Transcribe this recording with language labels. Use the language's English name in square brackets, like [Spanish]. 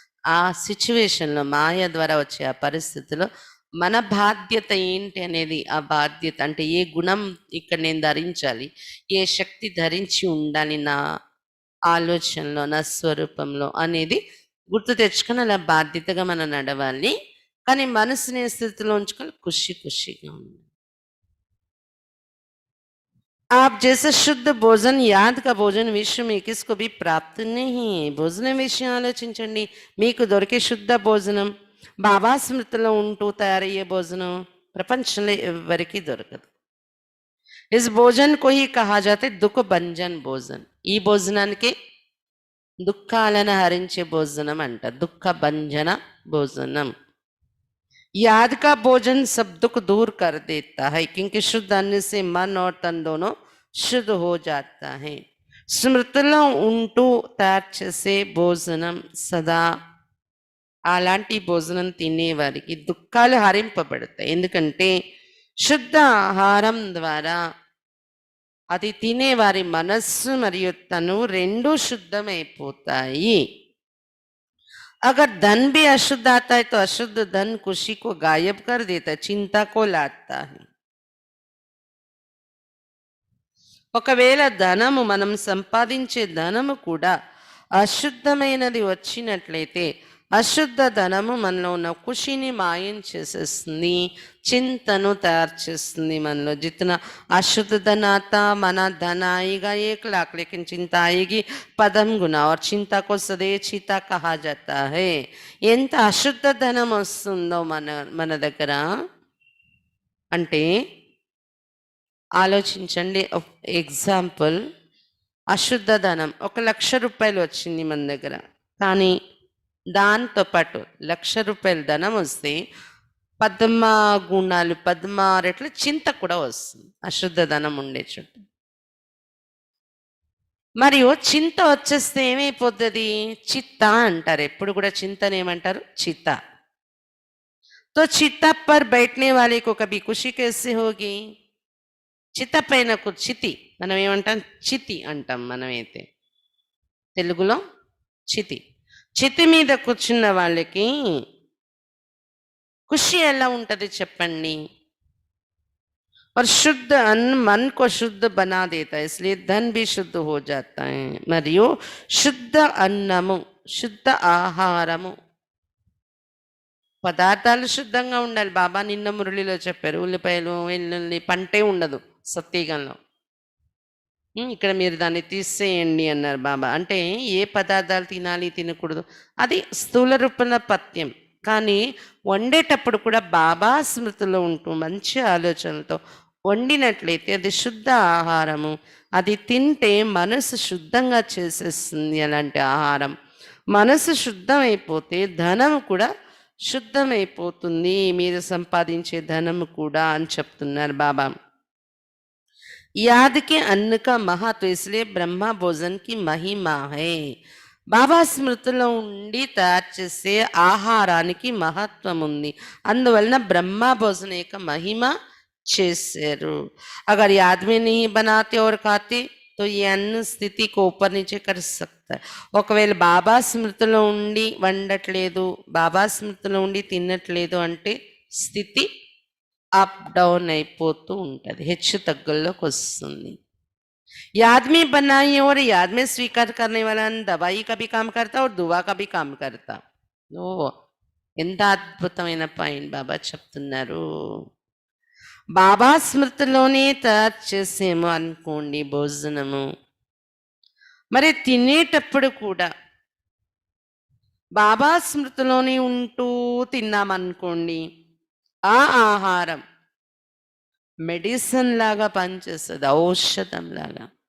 [Telugu] ఆ సిచ్యువేషన్లో మాయ ద్వారా వచ్చే ఆ పరిస్థితిలో మన బాధ్యత ఏంటి అనేది, ఆ బాధ్యత అంటే ఏ గుణం ఇక్కడ నేను ధరించాలి, ఏ శక్తి ధరించి ఉండాలి నా ఆలోచనలో, నా స్వరూపంలో అనేది గుర్తు తెచ్చుకొని అలా బాధ్యతగా మనం నడవాలి. కానీ మనసుని స్థితిలో ఉంచుకొని ఖుషిగా ఉండాలి. [Hindi] आप जैसे शुद्ध भोजन, याद का भोजन विश्व में किसको भी प्राप्त नहीं. [Telugu] భోజనం విషయం ఆలోచించండి. మీకు దొరికే శుద్ధ భోజనం, బాబా స్మృతిలో ఉంటూ తయారయ్యే భోజనం ప్రపంచంలో ఎవరికీ దొరకదు. [Hindi] ఇస్ భోజన్ को ही कहा जाता है दुख भंजन भोजन. [Telugu] ఈ భోజనానికి దుఃఖాలను హరించే భోజనం అంట, దుఃఖ భంజన భోజనం. [Hindi] याद का भोजन सब दुख दूर कर देता है क्योंकि शुद्ध अन्न से मन और तन दोनों शुद्ध हो जाता है. [Telugu] స్మృతిలో ఉంటూ తయారు చేసే భోజనం సదా అలాంటి భోజనం తినేవారికి దుఃఖాలు హరింపబడతాయి. ఎందుకంటే శుద్ధ ఆహారం ద్వారా అది తినేవారి మనస్సు మరియు తను రెండు శుద్ధమైపోతాయి. [Hindi] अगर धन भी अशुद्ध आता है तो अशुद्ध धन खुशी को गायब कर देता है, चिंता को लाता है. [Telugu] ఒకవేళ ధనము మనం సంపాదించే ధనము కూడా అశుద్ధమైనది వచ్చినట్లయితే అశుద్ధ ధనము మనలో ఉన్న ఖుషిని మాయం చేసేస్తుంది, చింతను తయారు చేస్తుంది మనలో. [Hindi] जितना अशुद्ध धन आता मना धन आएगा 1 लाख लेकिन चिंता आएगी पदम गुना और चिंता को सदैव चिता कहा जाता है. [Telugu] ఎంత అశుద్ధ ధనం వస్తుందో మన దగ్గర అంటే ఆలోచించండి. ఎగ్జాంపుల్, అశుద్ధ ధనం 1,00,000 రూపాయలు వచ్చింది మన దగ్గర, కానీ దాంతో పాటు 1,00,000 రూపాయల ధనం వస్తే 16 రెట్ల చింత కూడా వస్తుంది అశుద్ధ ధనం ఉండే చుట్టూ. మరియు చింత వచ్చేస్తే ఏమైపోతుంది? చిత్త అంటారు. ఎప్పుడు కూడా చింతను ఏమంటారు? చిత్త. [Hindi] तो चिता पर बैठने वाले को कभी खुशी कैसे होगी? [Telugu] చిత్త పైన చితి, మనం ఏమంటాం? చితి అంటాం మనమైతే తెలుగులో. చితి, చితి మీద కూర్చున్న వాళ్ళకి ఖుషి ఎలా ఉంటుంది చెప్పండి? [Hindi] और शुद्ध अन्न मन को शुद्ध बना देता है, इसलिए धन भी शुद्ध हो जाता है. [Telugu] మరియు శుద్ధ అన్నము, శుద్ధ ఆహారము, పదార్థాలు శుద్ధంగా ఉండాలి. బాబా నిన్న మురళిలో చెప్పారు, ఉల్లిపాయలు వెల్లుల్లి పంటే ఉండదు సత్యగంలో. ఇక్కడ మీరు దాన్ని తీసేయండి అన్నారు బాబా. అంటే ఏ పదార్థాలు తినాలి తినకూడదు అది స్థూల రూపంలో పథ్యం. కానీ వండేటప్పుడు కూడా బాబా స్మృతిలో ఉంటూ మంచి ఆలోచనలతో వండినట్లయితే అది శుద్ధ ఆహారము. అది తింటే మనసు శుద్ధంగా చేసేస్తుంది. అలాంటి ఆహారం మనసు శుద్ధమైపోతే ధనము కూడా శుద్ధమైపోతుంది, మీరు సంపాదించే ధనము కూడా అని చెప్తున్నారు బాబా. [Hindi] याद के अन्न का महत्व, इसलिए ब्रह्मा भोजन की महिमा है. [Telugu] బాబా స్మృతిలో ఉండి తయారు చేసే ఆహారానికి మహత్వం ఉంది, అందువలన బ్రహ్మ భోజన యొక్క మహిమ చేశారు. [Hindi] अगर याद में नहीं बनाते और खाते तो ये अन्न स्थिति को ऊपर नीचे कर सकता है. [Telugu] ఒకవేళ బాబా స్మృతిలో ఉండి వండట్లేదు, బాబా స్మృతిలో ఉండి తినట్లేదు అంటే స్థితి అప్ డౌన్ అయిపోతూ ఉంటుంది, హెచ్చు తగ్గుల్లోకి వస్తుంది. [Hindi] याद में बनाई और याद में स्वीकार करने वाला दवाई का भी काम करता और दुआ का भी काम करता. [Telugu] ఓ ఎంత అద్భుతమైన పాయింట్ బాబా చెప్తున్నారు. బాబా స్మృతిలోనే తయారు చేసేమో అనుకోండి భోజనము, మరి తినేటప్పుడు కూడా బాబా స్మృతిలోనే ఉంటూ తిన్నామనుకోండి, ఆ ఆహారం మెడిసిన్ లాగా పనిచేస్తుంది, ఔషధం లాగా.